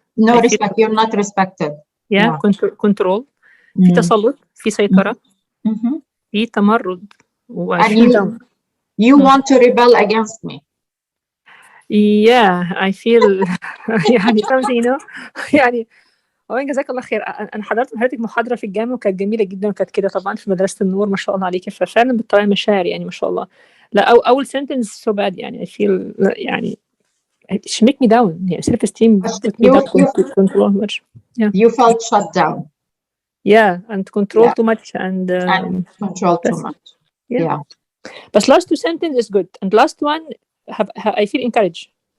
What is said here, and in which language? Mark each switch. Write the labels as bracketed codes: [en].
[en] No respect. You're not respected. Yeah. Control. [ar] في تسلط. في سيطرة. في تمرد. And you want to rebel against me. [en] Yeah, I feel يعني something, you know. [ar] يعني اولا جزاك الله خير. انا حضرت حضرتك محاضره في الجامعه وكانت جميله جدا، وكانت كده طبعا في مدرسه النور، ما شاء الله عليكي، ففعلا بتطلعي مشاعر يعني ما شاء الله. لا اول [en] sentence so bad يعني I feel يعني it should make me down. يعني self esteem put me down. Control much. Yeah. You felt shut down. Yeah, and control too much and control too much. Yeah. But last two sentence is good, and last one I feel encouraged.